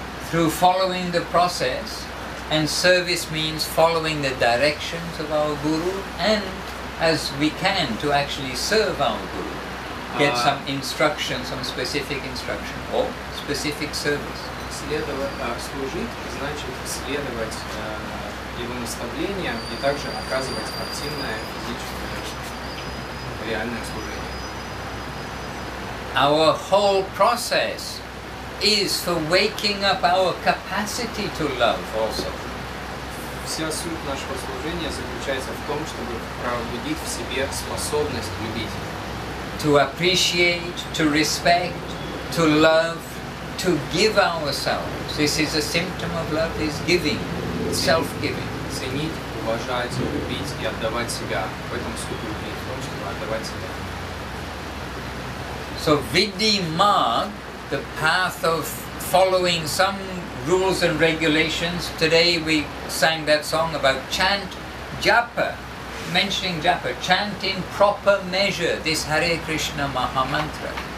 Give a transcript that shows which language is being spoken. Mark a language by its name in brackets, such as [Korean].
[English] Through following the process, and service means following the directions of our Guru, and as we can to actually serve our Guru, get some instruction, some specific instruction, or specific service. [Russian] Служить значит следовать его наставлениям и также оказывать активное физическое, реальное служение. [English] Our whole process is for waking up our capacity to love also. [Russian] Вся суть нашего служения заключается в том, чтобы пробудить в себе способность любить. [English] To appreciate, to respect, to love, to give ourselves. This is a symptom of love, is giving, self-giving. [Russian] Ценить, уважать, любить и отдавать себя. В этом суть любви, в том, чтобы отдавать себя. [English] So Vidhi Marg, the path of following some rules and regulations. Today we sang that song about chant japa, mentioning japa, chant in proper measure this Hare Krishna Mahamantra.